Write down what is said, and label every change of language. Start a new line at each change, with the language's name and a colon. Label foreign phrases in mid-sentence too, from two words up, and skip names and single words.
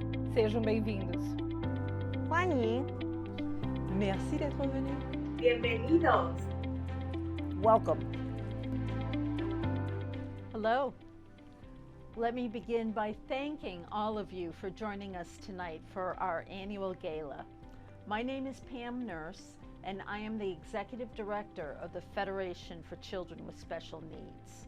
Portuguese: Sejam bem-vindos.
Chinese: 欢迎
French: Merci d'être venu.
Spanish: Bienvenidos.
English: Welcome. Hello. Let me begin by thanking all of you for joining us tonight for our annual gala. My name is Pam Nurse, and I am the Executive Director of the Federation for Children with Special Needs.